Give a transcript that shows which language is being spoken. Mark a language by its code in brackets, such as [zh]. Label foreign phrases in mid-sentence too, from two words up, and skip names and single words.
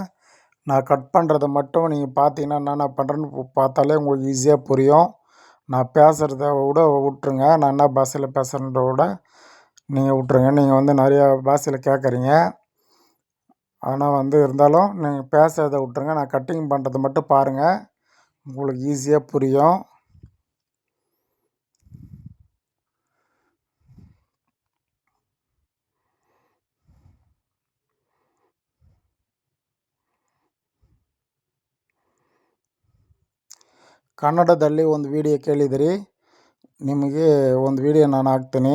[ta] நான் கட் பண்ணுறத மட்டும் நீங்கள் பார்த்தீங்கன்னா என்னென்ன பண்ணுறேன்னு பார்த்தாலே உங்களுக்கு ஈஸியாக புரியும். நான் பேசுகிறத விட விட்ருங்க, நான் என்ன பாஷையில் பேசுகிறேன்றத விட நீங்கள் விட்ருங்க. நீங்கள் வந்து நிறையா பாஷையில் கேட்குறீங்க, ஆனால் வந்து இருந்தாலும் நீங்கள் பேசுகிறத விட்ருங்க. நான் கட்டிங் பண்ணுறத மட்டும் பாருங்கள், உங்களுக்கு ஈஸியாக புரியும். [kn] ಕನ್ನಡದಲ್ಲಿ ಒಂದು ವಿಡಿಯೋ ಕೇಳಿದಿರಿ, ನಿಮಗೆ ಒಂದು ವಿಡಿಯೋ ನಾನು ಹಾಕ್ತೀನಿ.